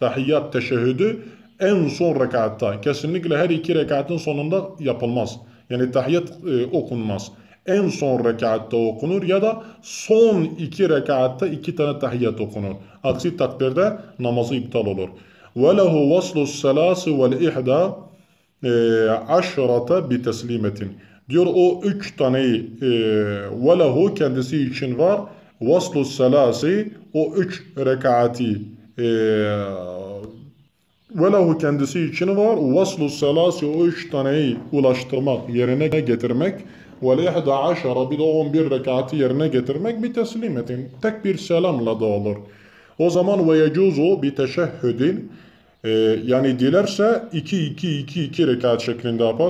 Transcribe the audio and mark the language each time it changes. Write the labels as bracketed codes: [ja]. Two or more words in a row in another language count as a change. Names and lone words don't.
[tr] Tahiyyat, teşehhüdü en son rekatta, kesinlikle her iki rekatın sonunda yapılmaz. Yani tahiyyat okunmaz. En son rekatta okunur ya da son 2 rekatta 2 tane tahiyyat okunur. Aksi takdirde namazı iptal olur. [ar] وَلَهُ وَصْلُ السَّلَاسِ وَالْاِحْدَى عَشْرَةَ بِتَسْلِيمَةٍ. [tr] Diyor o 3 taneyi وَلَهُ kendisi için var. [ar] وَصْلُ السَّلَاسِ, [tr] o 3 rekati وَلَهُ kendisi için var. [ar] وَصْلُ السَّلَاسِ, [tr] o 3 taneyi ulaştırmak, yerine getirmek. وَالْاِحْدَى bir de 11 rekatı yerine getirmek bir teslimetin. Tek bir selamla da olur. O zaman [ar] ويجوز بتشهد, [tr] yani dilerse 2 rekat şeklinde yapar.